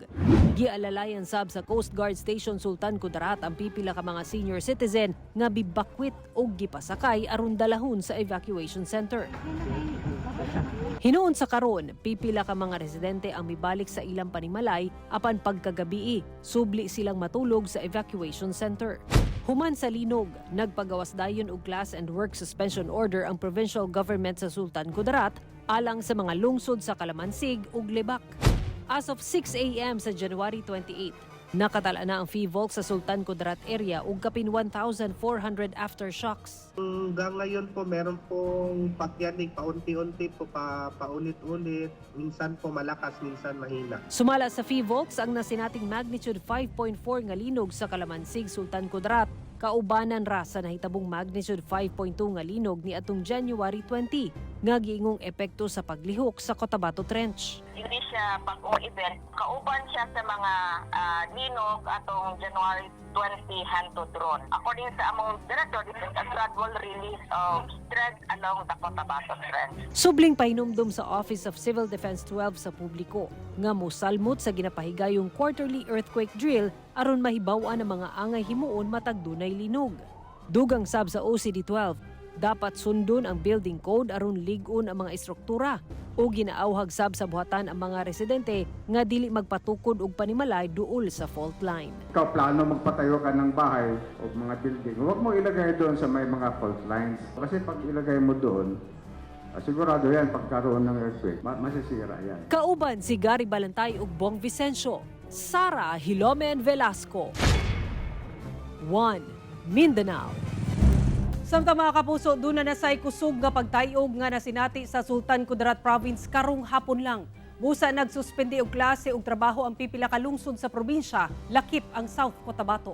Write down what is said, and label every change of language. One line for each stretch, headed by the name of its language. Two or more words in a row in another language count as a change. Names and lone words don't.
Cebuano: Gialalayan sab sa Coast Guard Station Sultan Kudarat ang pipila ka mga senior citizen nga bibakwit ug gipasakay aron dalahon sa
English: evacuation center.
Cebuano: Hinuon sa karon, pipila ka mga residente ang mibalik sa ilang panimalay apan pagkagabii, subli silang matulog sa
English: evacuation center.
Cebuano: Human sa linog, nagpagawas dayon og
English: class and work suspension order
Cebuano: ang
English: provincial government
Cebuano: sa Sultan Kudarat alang sa mga lungsod sa Kalamansig ug Lebak.
English: As of 6 a.m.
Cebuano: sa January 28, nakatala na ang FIVOLC sa Sultan Kudarat area ug kapin 1,400 aftershocks.
Filipino: Hanggang ngayon po meron pong pagyanig paunti-unti po paulit-ulit. Minsan po malakas, minsan mahina.
Cebuano: Sumala sa FIVOLC ang nasinating magnitude 5.4 nga linog sa Kalamansig, Sultan Kudarat, kaubanan ra sa nahitabong magnitude 5.2 nga linog ni atong January 20 nga giingong epekto sa paglihok sa Cotabato Trench.
Filipino: Hindi siya bagong event.
Cebuano: Kauban siya sa mga linog atong January 20 hantod ron.
English: According
Cebuano: sa among
English: director, this is a gradual release of strength along the Cotabato Trench.
Cebuano: Subling pahinumdum sa Office of Civil Defense 12 sa publiko nga mosalmot sa ginapahigayong
English: quarterly earthquake drill
Cebuano: aron mahibaw-an ang mga angay himuon matag dunay linog. Dugang sab sa OCD-12, dapat sundon ang
English: building code
Cebuano: aron lig-on ang mga istruktura o ginaawhag sab sa buhatan ang mga residente nga dili magpatukod og panimalay duol sa
English: fault line.
Filipino: Ikaw plano magpatayo ka ng bahay o mga building, huwag mo ilagay doon sa may mga
English: fault lines.
Filipino: Kasi pag ilagay mo doon, sigurado yan pagkaroon ng earthquake, masisira yan.
Cebuano: Kauban si Gary Balantay ug Bong Vicencio, Sara Hilomen Velasco. 1. Mindanao. Samtang mga kapuso, doon na nasay kusog nga pagtayog nga nasinati sa Sultan Kudarat Province karong hapon lang. Busa nagsuspende og klase ug trabaho ang pipila ka lungsod sa probinsya, lakip ang South Cotabato.